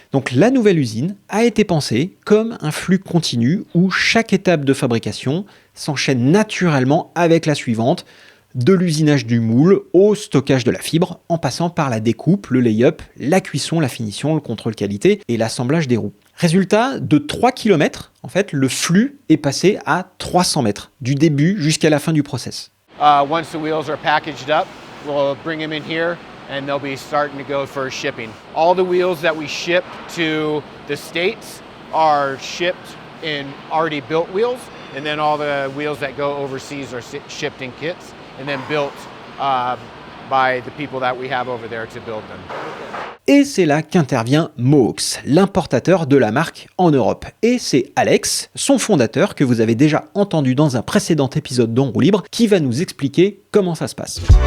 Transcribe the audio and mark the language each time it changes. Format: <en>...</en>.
<fr>Donc la nouvelle usine a été pensée comme un flux continu où chaque étape de fabrication s'enchaîne naturellement avec la suivante, de l'usinage du moule au stockage de la fibre, en passant par la découpe, le lay-up, la cuisson, la finition, le contrôle qualité et l'assemblage des roues. Résultat, de 3 km, en fait, le flux est passé à 300 mètres, du début jusqu'à la fin du process.</fr> <en>Once the wheels are packaged up, we'll bring them in here and they'll be starting to go for shipping. All the wheels that we ship to the States are shipped in already built wheels, and then all the wheels that go overseas are shipped in kits and then built by the people that we have over there to build them.</en> <fr>Et c'est là qu'intervient Mohawks, l'importateur de la marque en Europe. Et c'est Alex, son fondateur, que vous avez déjà entendu dans un précédent épisode d'En Roue Libre, qui va nous expliquer comment ça se passe.</fr>